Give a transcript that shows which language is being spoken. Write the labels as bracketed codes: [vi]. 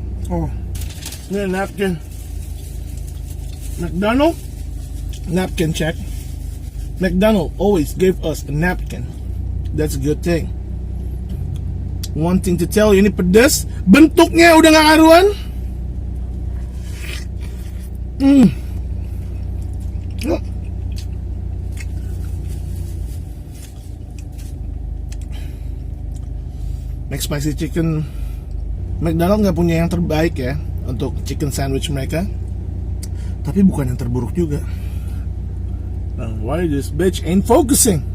[en] Oh, need a napkin. McDonald, napkin check. McDonald always gave us a napkin. That's a good thing. One thing to tell you, [id] ini pedas. Bentuknya udah gak karuan. McSpicy chicken, McDonald nggak punya yang terbaik ya untuk chicken sandwich mereka, tapi bukan yang terburuk juga. [en] Why this bitch ain't focusing?